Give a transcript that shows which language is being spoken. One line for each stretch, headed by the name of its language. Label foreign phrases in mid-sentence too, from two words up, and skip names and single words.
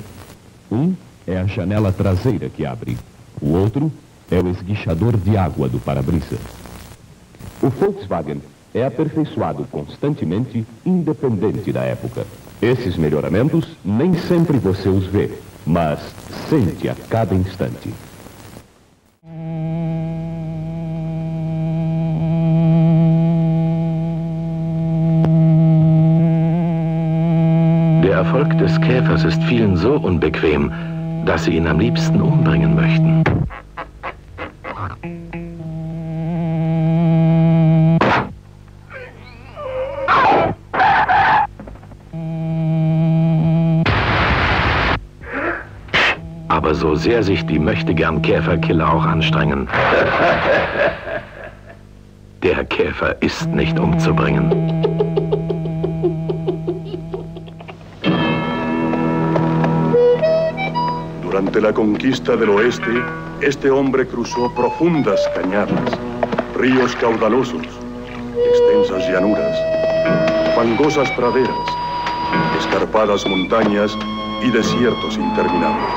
Portuguese: Um é a janela traseira que abre. O outro é o esguichador de água do para-brisa. O Volkswagen é aperfeiçoado constantemente, independente da época. Esses melhoramentos nem sempre você os vê, mas sente a cada instante.
German: Der Erfolg des Käfers ist vielen so unbequem, dass sie ihn am liebsten umbringen möchten. Aber so sehr sich die Möchtegern-Käferkiller auch anstrengen, der Käfer ist nicht umzubringen.
Spanish: Durante la conquista del oeste, este hombre cruzó profundas cañadas, ríos caudalosos, extensas llanuras, fangosas praderas, escarpadas montañas y desiertos interminables.